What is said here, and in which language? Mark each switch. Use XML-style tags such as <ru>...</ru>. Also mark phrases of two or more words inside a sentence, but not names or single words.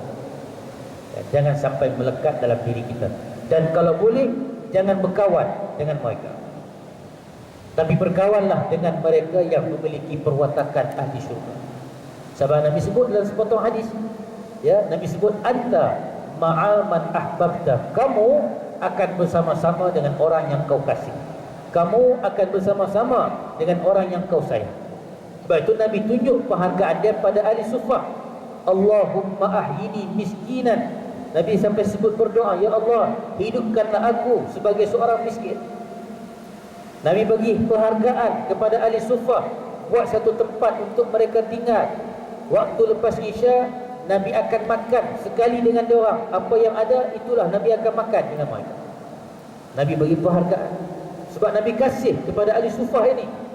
<ms>Jangan sampai melekat dalam diri kita. Dan kalau boleh, jangan berkawan dengan mereka, tapi berkawanlah dengan mereka yang memiliki perwatakan ahli syurga. Sebab Nabi sebut dalam sepotong hadis, ya, Nabi sebut,</ms> <ar>أنت مع من أحببت,</ar> <ms>kamu akan bersama-sama dengan orang yang kau kasih, kamu akan bersama-sama dengan orang yang kau sayang. Sebab itu Nabi tunjuk penghargaan dia pada</ms> <ar>أهل الصفة. اللهم أحيني مسكينا.</ar> <ms>Nabi sampai sebut berdoa,</ms> <ar>يا الله,</ar> <ms>hidupkanlah aku sebagai seorang miskin. Nabi bagi penghargaan kepada</ms> <ar>أهل الصفة,</ar> <ms>buat satu tempat untuk mereka tinggal. Waktu lepas Isya, Nabi akan makan sekali dengan dia orang. Apa yang ada, itulah Nabi akan makan dengan mereka. Nabi bagi penghargaan sebab Nabi kasih kepada</ms> <ar>أهل الصفة</ar> <ms>ini.</ms>